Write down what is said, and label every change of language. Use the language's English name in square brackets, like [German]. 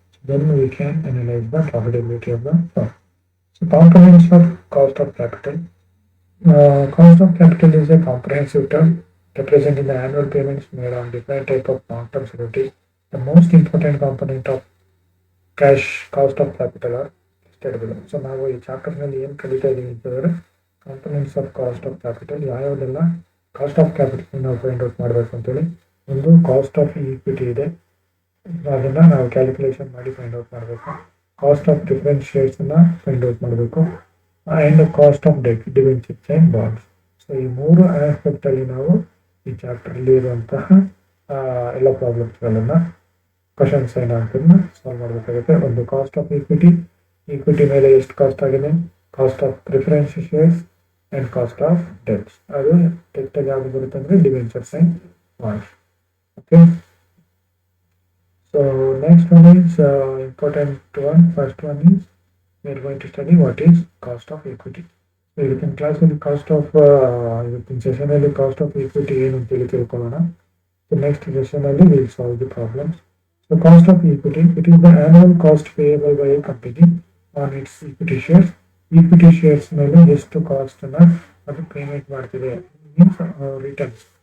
[English] Then we can analyze the profitability of the firm. So components of cost of capital. Cost of capital is a comprehensive term representing the annual payments made on different type of long-term securities. The most important component of cash cost of capital are listed below. [Kannada] So ನಾವು ಈ ಚಾಪ್ಟರ್ನಲ್ಲಿ ಏನು ಕಲಿತಾ ಇದ್ದೀವಿ ಅಂತಂದರೆ components of cost of capital, ಯಾವ್ಯಾವುದೆಲ್ಲ cost of capital ನಾವು find out ಮಾಡಬೇಕು ಅಂತೇಳಿ. ಒಂದು ಕಾಸ್ಟ್ ಆಫ್ ಈಕ್ವಿಟಿ ಇದೆ, ಅದನ್ನು ನಾವು ಕ್ಯಾಲ್ಕುಲೇಷನ್ ಮಾಡಿ ಫೈಂಡ್ ಔಟ್ ಮಾಡಬೇಕು. Cost of preference ಶೇರ್ಸನ್ನು find out ಮಾಡಬೇಕು. [English] And cost of debt, debentures and bonds. [Kannada] So ಈ ಮೂರು ಆಸ್ಪೆಕ್ಟಲ್ಲಿ ನಾವು ಈ ಚಾಪ್ಟರ್ಲಿ ಇರುವಂತಹ ಎಲ್ಲ ಪ್ರಾಬ್ಲಮ್ಸ್ಗಳನ್ನು ಕ್ವಶನ್ಸ್ ಏನಾಗ್ತದನ್ನ ಸಾಲ್ವ್ ಮಾಡಬೇಕಾಗುತ್ತೆ. ಒಂದು ಕಾಸ್ಟ್ ಆಫ್ ಈಕ್ವಿಟಿ ಮೇಲೆ ಎಷ್ಟು ಕಾಸ್ಟ್ ಆಗಿದೆ, cost of preference shares and cost of debts. ಅದು ಡೆಟ್ ಯಾವುದು ಬರುತ್ತೆ ಅಂದರೆ debentures and bonds. [English] Okay, so next one is important one. First one is we are going to study what is cost of equity. So you can class with cost of in session ಅಲ್ಲಿ cost of equity [Kannada] ಏನು ಅಂತ ಹೇಳಿ ತಿಳ್ಕೊಳ್ಳೋಣ. [English] So next session ಅಲ್ಲಿ we will solve the problems. So cost of equity, it is the annual cost payable by a company on its equity shares. [Kannada] Equity shares ಮೇಲೆ ಎಷ್ಟು cost ಅನ್ನ ಅದು payment ಮಾಡ್ತಿದೆ, [English] means returns.